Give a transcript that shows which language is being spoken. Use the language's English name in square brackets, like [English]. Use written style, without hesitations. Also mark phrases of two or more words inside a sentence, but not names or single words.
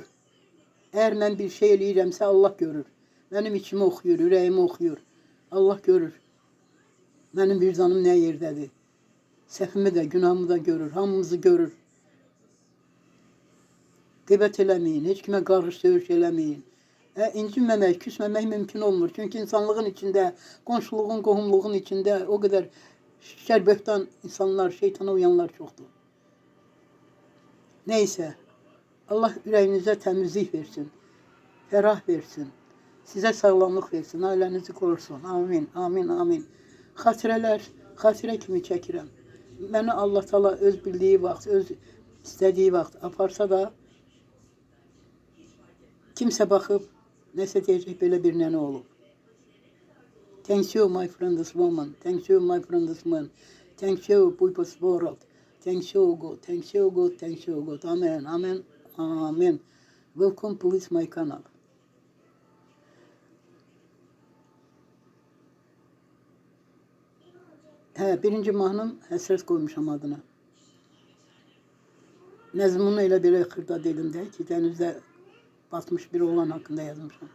[Azerbaijani] Eğer mən bir şey eləyirəmsə Allah görür. Mənim içimi oxuyur, ürəyimi oxuyur. Allah görür. Mənim vicdanım nə yerdədir. Səhvimi də, günahımı da görür. Hamımızı görür. Qeybət eləməyin. Heç kimə qarış döyüş eləməyin. İncinməmək, küsməmək mümkün olmur. Çünkü insanlığın içinde, qonşuluğun, qohumluğun içinde [Turkish] o kadar [Azerbaijani] şər, böhtan insanlar, şeytana uyanlar çoxdur. Neyse, Allah ürəyinizə təmizlik versin, ferah versin, sizə sağlamlıq versin, ailənizi korusun. Amin, amin, amin. Xatirələr, xatirə kimi çəkirəm. Məni Allah Taala öz bildiği vaxt, öz istədiyi vaxt aparsa da kimsə baxıb nəsə deyəcək, belə bir nənə olub. [English] Thank you my friend this woman. Thank you my friend this man. Thank you people's world. Thank you God. Thank you God. Thank you God. Amen. Amen. Amen. Welcome please my kanal. [Azerbaijani] Birinci mahnım həsrət qoymuşam adına. Nəzmunu elə belə xırda dilində ki, dənizdə batmış bir oğlan hakkında yazmışam.